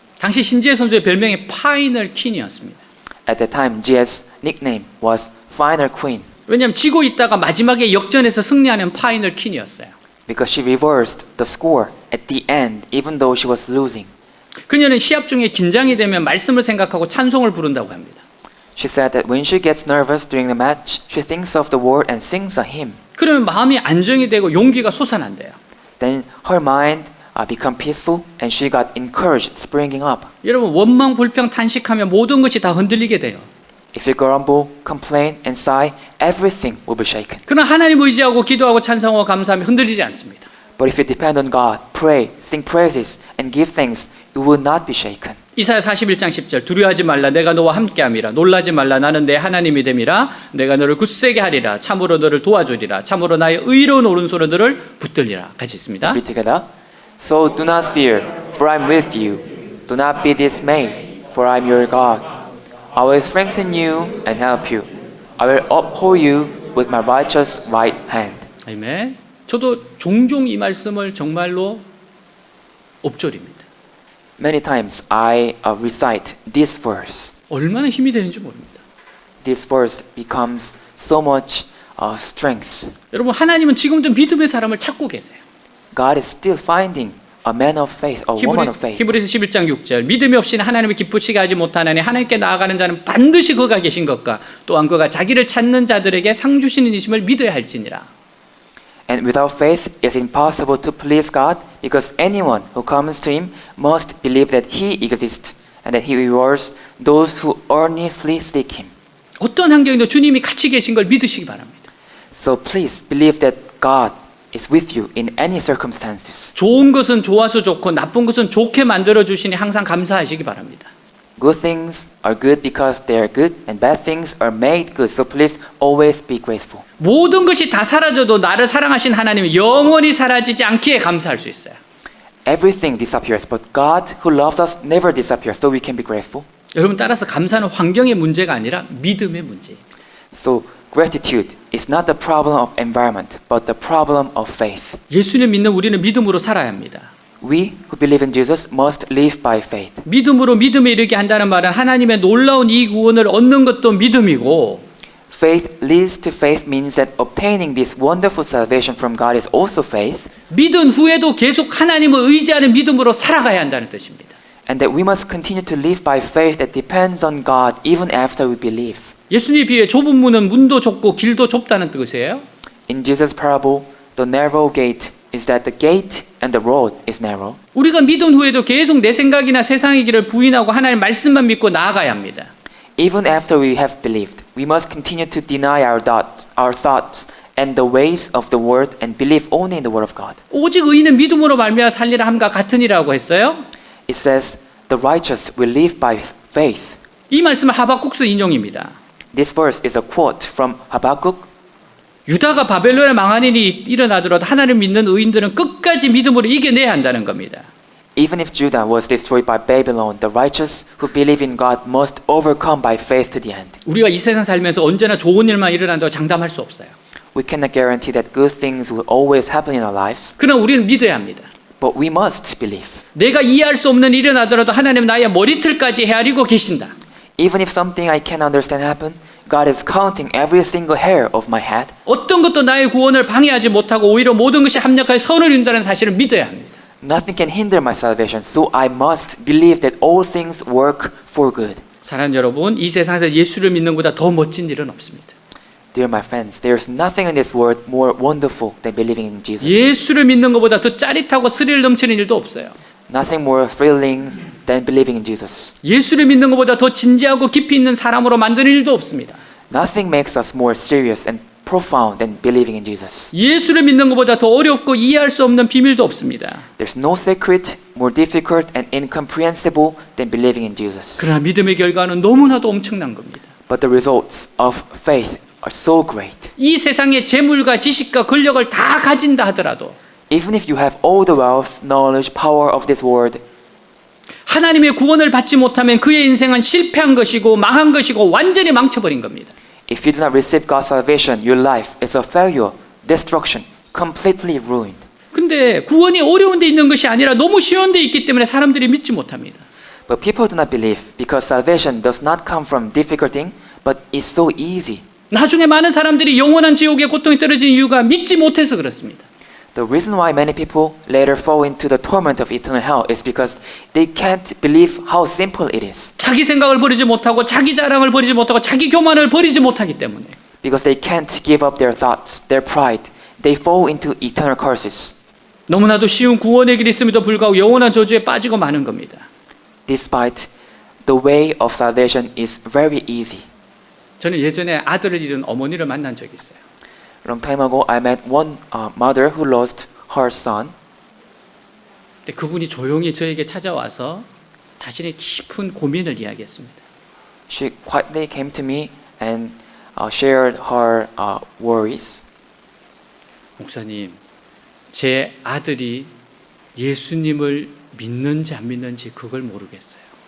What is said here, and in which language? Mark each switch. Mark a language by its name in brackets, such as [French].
[Korean] 당시 신지혜 선수의 별명이 파이널 퀸이었습니다. [English] At that time, Jie's nickname was Final Queen [Korean] 왜냐하면 지고 있다가 마지막에 역전해서 승리하는 파이널 퀸이었어요. [English] because she reversed the score at the end, even though she was losing. [Korean] 그녀는 시합 중에 긴장이 되면 말씀을 생각하고 찬송을 부른다고 합니다. [English] She said that when she gets nervous during the match, she thinks of the word and sings a hymn. [Korean] 그러면 마음이 안정이 되고 용기가 솟아난대요. [English] Then her mind became peaceful and she got encouraged, springing up. [Korean] 여러분 원망 불평 탄식하면 모든 것이 다 흔들리게 돼요. [English] If you grumble, complain, and sigh, everything will be shaken. [Korean] 그러나 하나님 의지하고 기도하고 찬송하고 감사하며 흔들리지 않습니다. [English] But if you depend on God, pray, sing praises, and give thanks, you will not be shaken. [Korean] 이사야 41장 10절 두려워하지 말라 내가 너와 함께함이라 놀라지 말라 나는 내 하나님이 됨이라 내가 너를 굳세게 하리라 참으로 너를 도와주리라 참으로 나의 의로운 오른손으로 너를 붙들리라. 같이 있습니다. [English] Let's read together. So do not fear, for I am with you. Do not be dismayed, for I am your God. I will strengthen you and help you. I will uphold you with my righteous right hand. [Korean] 아멘. 저도 종종 이 말씀을 정말로 엎조립니다. [English] Many times I recite this verse. [Korean] 얼마나 힘이 되는지 모릅니다. [English] This verse becomes so much strength. [Korean] 여러분 하나님은 지금도 믿음의 사람을 찾고 계세요. [English] God is still finding a man of faith, a woman of faith. [Korean] 히브리서 11장 6절 믿음이 없이는 하나님을 기쁘시게 하지 못하나니 하나님께 나아가는 자는 반드시 그가 계신 것과 또한 그가 자기를 찾는 자들에게 상 주시는 이심을 믿어야 할지니라. [English] And without faith it is impossible to please God because anyone who comes to Him must believe that He exists and that He rewards those who earnestly seek Him. [Korean] 어떤 환경에도 주님이 같이 계신 걸 믿으시기 바랍니다. [English] So please believe that God is with you in any circumstances. [Korean] 좋은 것은 좋아서 좋고 나쁜 것은 좋게 만들어 주시니 항상 감사하시기 바랍니다. [English] Good things are good because they are good, and bad things are made good. So please always be grateful. [Korean] 모든 것이 다 사라져도 나를 사랑하신 하나님이 영원히 사라지지 않기에 감사할 수 있어요. [English] Everything disappears, but God who loves us never disappears. So we can be grateful. [Korean] 여러분 따라서 감사는 환경의 문제가 아니라 믿음의 문제예요. [English] So gratitude is not the problem of environment, but the problem of faith. [Korean] 예수님 믿는 우리는 믿음으로 살아야 합니다. [English] We who believe in Jesus must live by faith. [Korean] 믿음으로 믿음에 이르게 한다는 말은 하나님의 놀라운 이 구원을 얻는 것도 믿음이고 [English] Faith leads to faith means that obtaining this wonderful salvation from God is also faith, [Korean] 믿은 후에도 계속 하나님을 의지하는 믿음으로 살아가야 한다는 뜻입니다. [English] and that we must continue to live by faith that depends on God even after we believe. [Korean] 예수님에 비해 좁은 문은 문도 좁고 길도 좁다는 뜻이에요. [English] In Jesus' parable, the narrow gate is that the gate and the road is narrow. [Korean] 우리가 믿은 후에도 계속 내 생각이나 세상의 길을 부인하고 하나님 말씀만 믿고 나아가야 합니다. [English] Even after we have believed, we must continue to deny our thoughts and the ways of the world and believe only in the word of God. [Korean] 오직 의인은 믿음으로 말미암아 살리라 함과 같으니라고 했어요. [English] It says, the righteous will live by faith. [Korean] 이 말씀은 하박국서 인용입니다. [English] This verse is a quote from Habakkuk. [Korean] 유다가 바벨론에 망한 일이 일어나더라도 하나님 믿는 의인들은 끝까지 믿음으로 이겨내야 한다는 겁니다. [English] Even if Judah was destroyed by Babylon, the righteous who believe in God must overcome by faith to the end. [Korean] 우리가 이 세상 살면서 언제나 좋은 일만 일어난다고 장담할 수 없어요. [English] We cannot guarantee that good things will always happen in our lives, [Korean] 그러나 우리는 믿어야 합니다. [English] but we must believe. [Korean] 내가 이해할 수 없는 일이 일어나더라도 하나님 나의 머리털까지 헤아리고 계신다. [English] Even if something I can't understand happen, God is counting every single hair of my head. [Korean] 어떤 것도 나의 구원을 방해하지 못하고 오히려 모든 것이 합력하여 선을 이룬다는 사실을 믿어야 합니다. [English] Nothing can hinder my salvation, so I must believe that all things work for good. [Korean] 사랑하는 여러분, 이 세상에서 예수를 믿는 것보다 더 멋진 일은 없습니다. [English] Dear my friends, there's nothing in this world more wonderful than believing in Jesus. [Korean] 예수를 믿는 것보다 더 짜릿하고 스릴 넘치는 일도 없어요. [English] Nothing more thrilling than believing in Jesus. [Korean] 예수를 믿는 것보다 더 진지하고 깊이 있는 사람으로 만드는 일도 없습니다. [English] Nothing makes us more serious and profound than believing in Jesus. [Korean] 예수를 믿는 것보다 더 어렵고 이해할 수 없는 비밀도 없습니다. [English] There's no secret more difficult and incomprehensible than believing in Jesus. [Korean] 그러나 믿음의 결과는 너무나도 엄청난 겁니다. [English] But the results of faith are so great. [Korean] 이 세상의 재물과 지식과 권력을 다 가진다 하더라도 [English] Even if you have all the wealth, knowledge, power of this world, [Korean] 하나님의 구원을 받지 못하면 그의 인생은 실패한 것이고 망한 것이고 완전히 망쳐버린 겁니다. [English] if you do not receive God's salvation, your life is a failure, destruction, completely ruined. [Korean] 근데 구원이 어려운 데 있는 것이 아니라 너무 쉬운 데 있기 때문에 사람들이 믿지 못합니다. [English] But people do not believe because salvation does not come from difficult thing, but it's so easy. [Korean] 나중에 많은 사람들이 영원한 지옥의 고통에 떨어진 이유가 믿지 못해서 그렇습니다. [English] The reason why many people later fall into the torment of eternal hell is because they can't believe how simple it is. [Korean] 자기 생각을 버리지 못하고 자기 자랑을 버리지 못하고 자기 교만을 버리지 못하기 때문에 [English] Because they can't give up their thoughts, their pride, they fall into eternal curses. [Korean] 너무나도 쉬운 구원의 길이 있음에도 불구하고 영원한 저주에 빠지고 마는 겁니다. [English] Despite the way of salvation is very easy. [Korean] 저는 예전에 아들을 잃은 어머니를 만난 적이 있어요. [English] Long time ago, I met one mother who lost her son. [Korean] 근데 그분이 조용히 저에게 찾아와서 자신의 깊은 고민을 이야기했습니다. [English] She quietly came to me and shared her worries. [Korean] 목사님, 제 아들이 예수님을 믿는지 안 믿는지 그걸 모르겠어요.